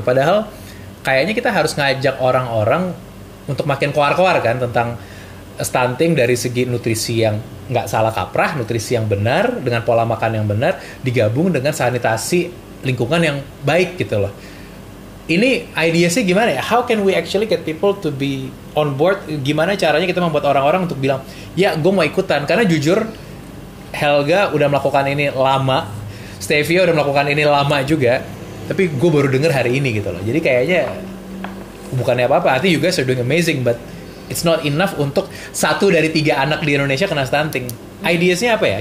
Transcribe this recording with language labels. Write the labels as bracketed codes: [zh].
[id] Padahal kayaknya kita harus ngajak orang-orang untuk makin keluar-keluar kan tentang stunting dari segi nutrisi yang nggak salah kaprah, nutrisi yang benar dengan pola makan yang benar, digabung dengan sanitasi lingkungan yang baik gitu loh. Ini idea-nya gimana ya? [en] How can we actually get people to be on board? [id] Gimana caranya kita membuat orang-orang untuk bilang, ya gue mau ikutan. Karena jujur, Helga udah melakukan ini lama, Stevia udah melakukan ini lama juga, tapi gue baru denger hari ini gitu loh. Jadi kayaknya bukannya apa-apa. [en] I think you guys are doing amazing, but it's not enough [id] untuk 1 dari 3 anak di Indonesia kena stunting. Ideasnya apa ya?